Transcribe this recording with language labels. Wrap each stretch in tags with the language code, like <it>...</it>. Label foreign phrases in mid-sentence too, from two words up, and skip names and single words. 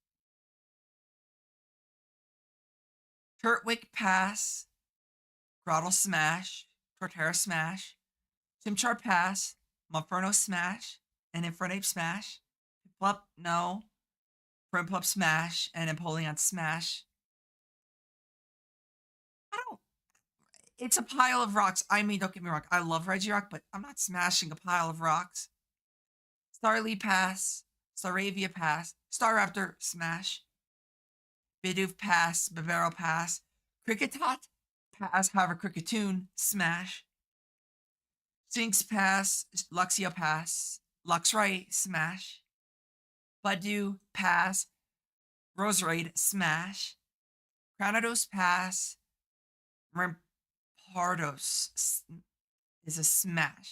<en>Turtwig, pass. Grotle, smash. Torterra, smash. Chimchar, pass. Monferno, smash. And Infernape, smash. Piplup, no. Primplup, smash. And Empoleon, smash. I don't. It's a pile of rocks. I mean, don't get me wrong. I love Regirock, but I'm not smashing a pile of rocks. Starly, pass. Staravia, pass. Staraptor, smash. Bidoof, pass. Bavaro, pass. Kricketot, pass. However, Cricketoon, smash. Jinx, pass. Luxio, pass. Luxray, smash. Budew, pass. Roserade, smash. Cranados, pass. Rampardos is a smash.</en>